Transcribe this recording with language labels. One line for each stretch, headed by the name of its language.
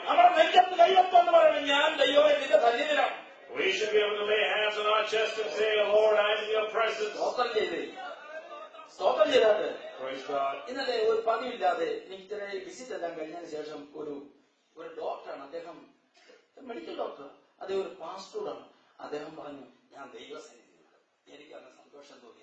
Malayalam: നമ്മുടെ നെഞ്ചത്ത് കൈവെപ്പെന്ന് പറയണം, ഞാൻ ദൈവമേ നിന്റെ സന്നിധിയിലാണ്.
English: We should be able to lay hands on our chest and say, Lord, I am in your presence.
Malayalam: സ്തോത്രം ചെയ്ത് സ്തോത്രം ചെയ്താട്ട്
English: Praise God.
Malayalam: ഇന്നലെ ഒരു പതിവില്ലാതെ എനിക്ക് ഇത്ര വിസിറ്റ് എല്ലാം കഴിഞ്ഞതിന് ശേഷം ഒരു ഡോക്ടറാണ് അദ്ദേഹം, മെഡിക്കൽ ഡോക്ടർ, അദ്ദേഹം ഒരു പാസ്റ്റോറാണ്. അദ്ദേഹം പറഞ്ഞു, ഞാൻ ദൈവസന്നിധിയിലുണ്ട്. എനിക്ക് അന്ന് സന്തോഷം തോന്നി.